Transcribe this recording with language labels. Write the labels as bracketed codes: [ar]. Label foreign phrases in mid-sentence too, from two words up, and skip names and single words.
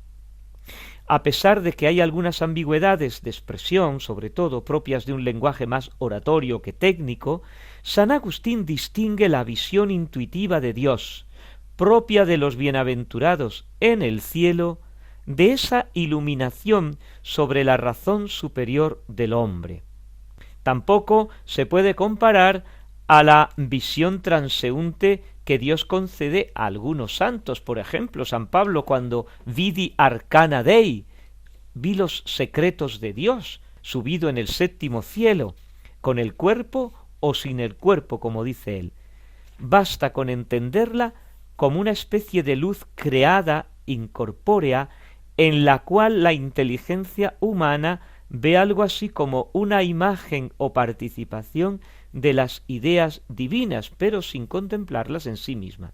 [es] A pesar de que hay algunas ambigüedades de expresión, sobre todo propias de un lenguaje más oratorio que técnico, San Agustín distingue la visión intuitiva de Dios, propia de los bienaventurados en el cielo, de esa iluminación sobre la razón superior del hombre. Tampoco se puede comparar a la visión transeúnte que Dios concede a algunos santos. Por ejemplo, San Pablo, cuando [la] vidi arcana Dei, [es] vi los secretos de Dios, subido en el séptimo cielo, con el cuerpo o sin el cuerpo, como dice él. Basta con entenderla como una especie de luz creada, incorpórea, en la cual la inteligencia humana ve algo así como una imagen o participación de las ideas divinas, pero sin contemplarlas en sí misma.